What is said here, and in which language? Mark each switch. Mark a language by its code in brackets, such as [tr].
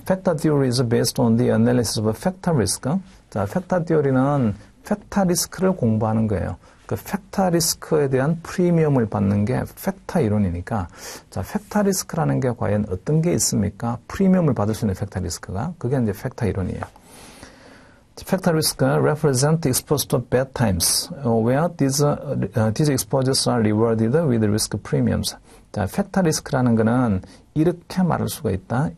[en] Factor theory is based on the analysis of factor risk. [ko] 자, 팩터 티오리는 팩터 리스크를 공부하는 거예요. 그 팩터 리스크에 대한 프리미엄을 받는 게 팩터 이론이니까, 자, 팩터 리스크라는 게 과연 어떤 게 있습니까? 프리미엄을 받을 수 있는 팩터 리스크가, 그게 이제 팩터 이론이에요. [en] 팩터 리스크 represent exposed to bad times, where these exposures are rewarded with risk premiums. [ko] 자, 팩터 리스크라는 거는 이렇게 말할 수가 있다.